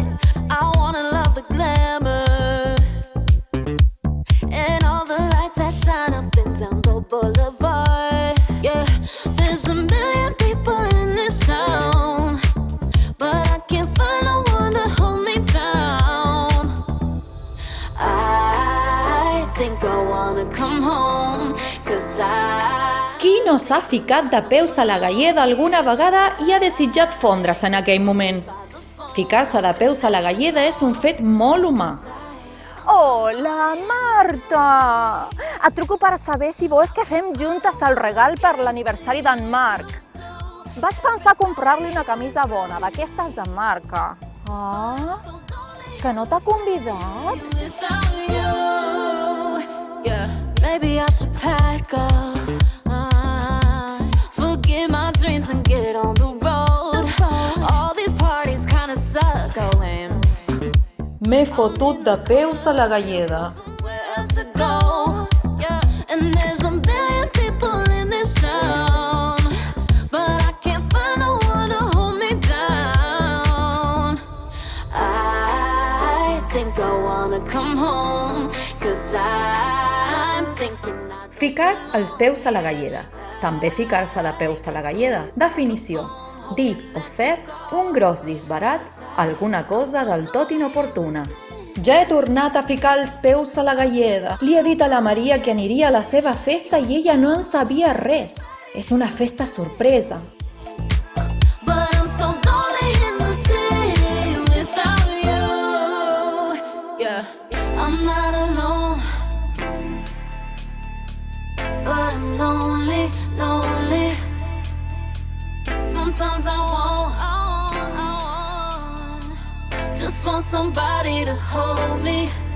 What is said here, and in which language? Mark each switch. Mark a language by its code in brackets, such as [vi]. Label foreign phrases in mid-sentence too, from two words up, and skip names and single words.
[en] I wanna love the glamour and all the lights that shine up and down the boulevard. Yeah, there's a million people in this town, but I can't find no one to hold me down. I think I wanna come home, 'cause [ca] Qui no s'ha ficat de peus a la galleda alguna vegada i ha desitjat fondre's en aquell moment? Ficar-se de peus a la galleda és un fet molt humà. Hola, Marta! Et truco per saber si vols que fem juntes el regal per l'aniversari d'en Marc. Vaig pensar comprar-li una camisa bona, d'aquestes de marca. Ah, que no t'ha convidat? [en] Maybe I should pack up, forget my dreams and get on the road. All these parties kinda suck. So lame. [ca] M'he fotut de peus a la galleda. [en] Where else to go? Yeah, and there's a million people in this town, but I can't find no one to hold me down. I think I wanna come home, 'cause I'm thinking [ca] Ficar els peus a la galleda. També ficar-se de peus a la galleda. Definició: dir o fer un gros disbarat, alguna cosa del tot inoportuna. Ja he tornat a ficar els peus a la galleda. Li he dit a la Maria que aniria a la seva festa i ella no en sabia res. És una festa sorpresa. [en] But I'm so lonely in the city without you. Yeah, I'm not alone, but I'm lonely, lonely. Sometimes I want, just want somebody to hold me.